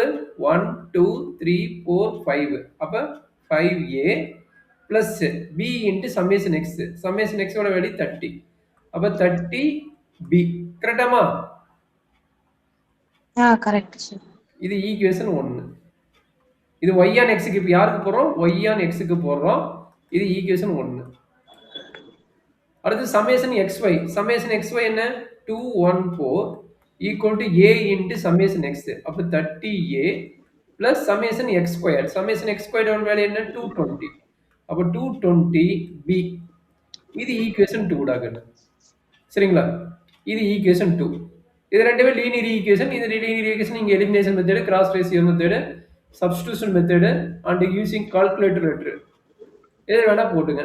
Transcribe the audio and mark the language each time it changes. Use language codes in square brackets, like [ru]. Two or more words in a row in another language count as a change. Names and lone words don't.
[ta] 1 2 3 4 5. [en] அப்ப 5a plus b into summation x. summation x [ta] ஓட வேல்யூ 30. அப்ப 30b. கரெக்டாமா? [en] correct sir. [ta] இது ஈக்குவேஷன் 1. இது [en] y on x [ta] க்கு யாருக்கு போறோம்? [en] y on x [ta] க்கு போறோம். இது ஈக்குவேஷன் 1. அடுத்து [en] summation xy. summation xy என்ன? 214 equal to a into summation x. அப்ப 30a plus summation x square. summation x square [ta] ஓட வேல்யூ என்ன? 220. அப்ப 220b. இது ஈக்குவேஷன் 2 டாக. சரிங்களா? இது ஈக்குவேஷன் 2. இது ரெண்டுமே [en] linear equation. [ta] இது [en] linear equation [ta] நீங்க [en] elimination method, cross ratio method, substitution method and using calculator letter [ta] எது வேணா போட்டுங்க.